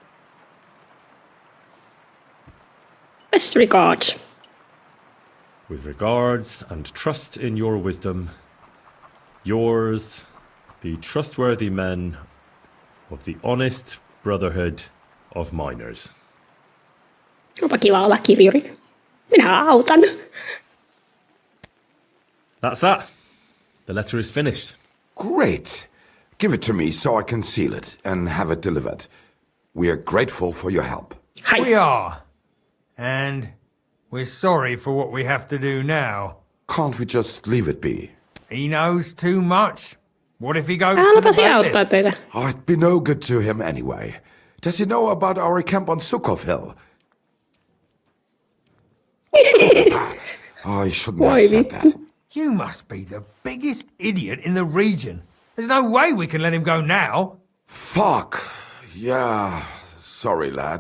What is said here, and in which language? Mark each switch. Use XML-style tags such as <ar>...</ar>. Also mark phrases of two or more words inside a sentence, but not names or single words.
<en>Best regards. With regards and trust in your wisdom, yours, the trustworthy men of the honest brotherhood of miners.</en> <fi>Onpa kiva olla kirjuri. Minä autan.</fi> <en>That's that. The letter is finished. Great. Give it to me so I can seal it and have it delivered. We are grateful for your help. Hai. We are. And we're sorry for what we have to do now. Can't we just leave it be? He knows too much. What if he goes to</en> <fi>Älä</fi> <en>the</en> <fi>se auttaa</fi> <en>bailiff?</en> <fi>teitä.</fi> <en>Oh, it'd be no good to him anyway. Does he know about our camp on Sukov Hill? I shouldn't have said that. You must be the biggest idiot in the region. There's no way we can let him go now. Fuck. Yeah, sorry, lad.</en>